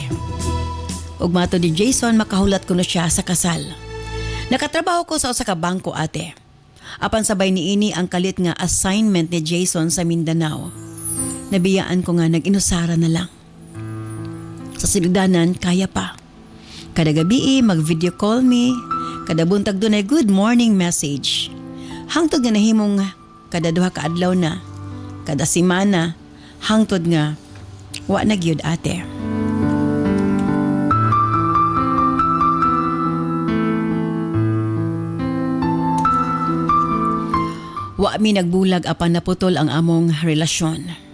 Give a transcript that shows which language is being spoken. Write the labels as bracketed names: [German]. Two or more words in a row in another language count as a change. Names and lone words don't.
[Cebuano] Ug matud ni Jason, makahulat kuno siya sa kasal. Nakatrabaho ko sa usa ka bangko ate. Apan sabay niini ang kalit nga assignment ni Jason sa Mindanao. Nabiyaan ko nga nag-inusara na lang. Sa sinugdanan, kaya pa. Kada gabi mag-video call me, kada buntag doon ay [English] good morning message. [Cebuano] Hangtod nga nahimong kada duha ka adlaw na, kada simana, hangtod nga wa na gyud ate. Wa mi nagbulag apan naputol ang among relasyon.